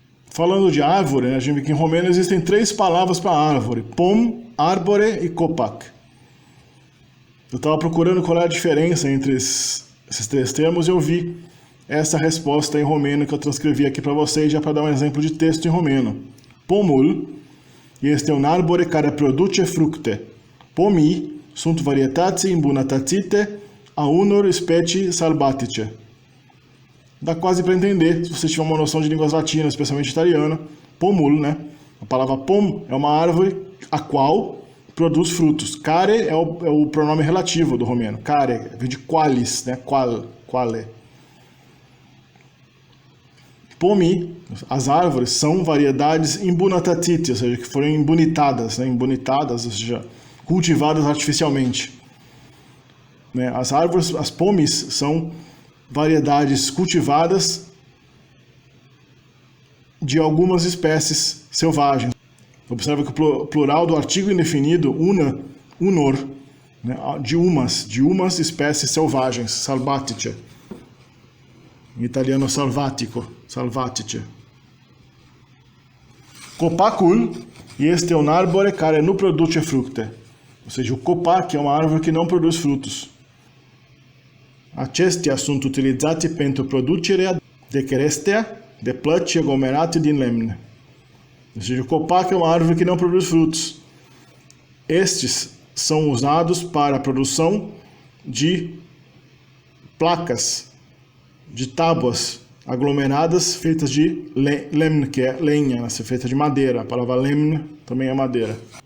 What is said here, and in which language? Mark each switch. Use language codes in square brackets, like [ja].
[pt] Falando de árvore, a gente vê que em romeno existem 3 palavras para árvore: pom, árbore e copac. Eu estava procurando qual é a diferença entre esses 3 termos e eu vi essa resposta em romeno que eu transcrevi aqui para vocês, já para dar um exemplo de texto em romeno. [ro] Pomul este un arbore care produce fructe. Pomii sunt varietăți îmbunătățite a unor specii sălbatice. [pt] Dá quase para entender, se você tiver uma noção de línguas latinas, especialmente italiana. Pomul, né? A palavra pom é uma árvore a qual produz frutos. Care é o pronome relativo do romeno. Care, vem de qualis, né? Quale. Pomi, as árvores, são variedades imbunatățite, ou seja, que foram imbunitadas, né? Imbunitadas, ou seja, cultivadas artificialmente. Né? As árvores, as pomis, são variedades cultivadas de algumas espécies selvagens. Observa que o plural do artigo indefinido, unor, né? de umas espécies selvagens, salvatice. Em italiano salvatice. [ro] Copacul este un arbore care nu produce fructe. [pt] Ou seja, o copac é uma árvore que não produz frutos. [ro] Acestea sunt utilizate pentru producerea de cherestea de plăci aglomerate din lemne. [pt] Ou seja, o copac é uma árvore que não produz frutos. Estes são usados para a produção de placas, de tábuas aglomeradas feitas de lemne, que é lenha, feita de madeira. A palavra lemne também é madeira.